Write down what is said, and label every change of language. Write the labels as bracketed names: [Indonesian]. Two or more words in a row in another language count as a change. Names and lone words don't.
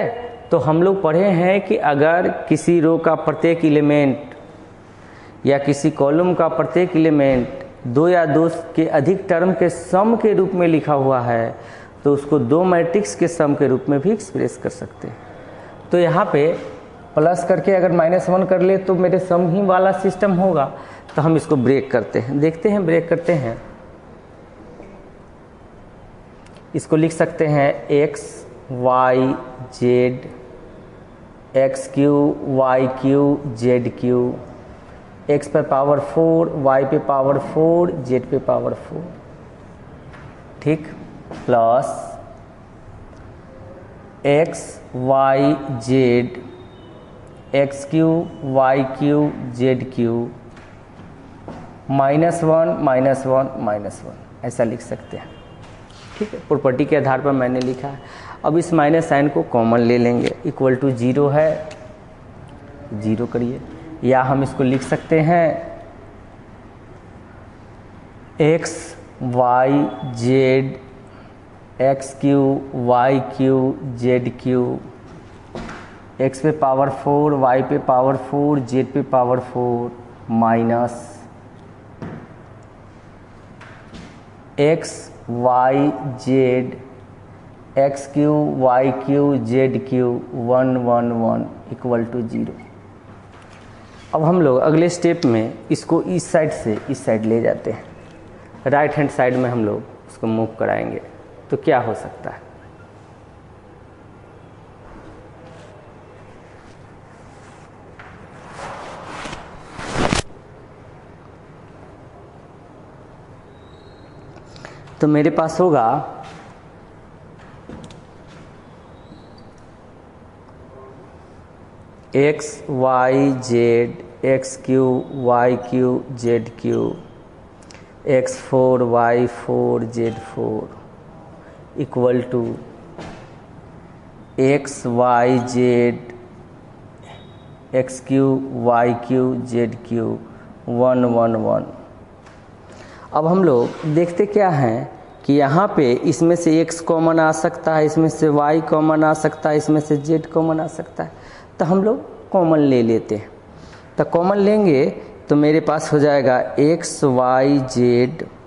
[Hindi] तो हम लोग पढ़े हैं कि अगर किसी रो का प्रत्येक एलिमेंट या किसी कॉलम का प्रत्येक एलिमेंट 2 या 2 के अधिक टर्म के सम के रूप में लिखा हुआ है तो उसको 2 मैट्रिक्स के सम के रूप में भी एक्सप्रेस कर सकते हैं। तो यहाँ पे प्लस करके अगर -1 कर ले तो मेरे सम ही वाला सिस्टम होगा, तो हम इसको ब्रेक करते हैं, देखते हैं ब्रेक करते हैं। इसको लिख सकते हैं x y z x q y q z q, x पे पावर 4, y पे पावर 4, z पे पावर 4, ठीक, प्लस x y z x q y q z q -1 ऐसा लिख सकते हैं, ठीक है। प्रॉपर्टी के आधार पर मैंने लिखा है। अब इस माइनस साइन को कॉमन ले लेंगे, [English] equal to [Hindi] 0 है, 0 करिए, या हम इसको लिख सकते हैं x y z x q y q z q, x पे पावर 4, y पे पावर 4, z पे पावर 4, माइनस x y z x q y q z q 1 1 1 [English] equal to [Hindi] 0। अब हम लोग अगले स्टेप में इसको इस साइड से इस साइड ले जाते हैं, [English] right hand side [Hindi] में हम लोग इसको मूव कराएंगे, तो क्या हो सकता है। तो मेरे पास होगा x y z x q y q z q x 4 y 4 z 4 [English] equal to [Hindi] x y z x q y q z q 1 1 1। अब हम लोग देखते क्या हैं कि यहाँ पे इसमें से x कॉमन आ सकता है, इसमें से y कॉमन आ सकता है, इसमें से z कॉमन आ सकता है, तो हम लोग कॉमन ले लेते हैं। तो कॉमन लेंगे तो मेरे पास हो जाएगा x y z,